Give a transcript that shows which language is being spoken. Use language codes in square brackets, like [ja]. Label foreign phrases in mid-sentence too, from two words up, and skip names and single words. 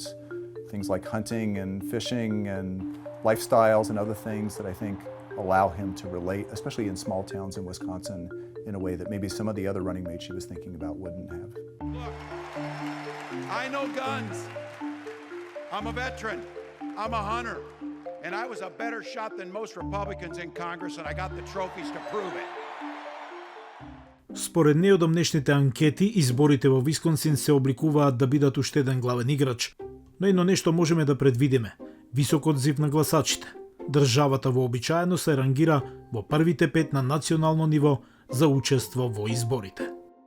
[en] Things like hunting and fishing and lifestyles and other things that I think allow him to relate, especially in small towns in Wisconsin, in a way that maybe some of the other running mates she was thinking about wouldn't have. Look, I know guns. I'm a veteran. I'm a hunter. And I was a better shot than most Republicans in Congress, and I got the trophies to prove it. [mk] Според неодамнешните анкети, изборите во Висконсин се обликуваат да бидат уште еден главен играч. Но едно нешто можеме да предвидиме – висок одзив на гласачите. Државата вообичаено се рангира во првите 5 на национално ниво за учество во изборите.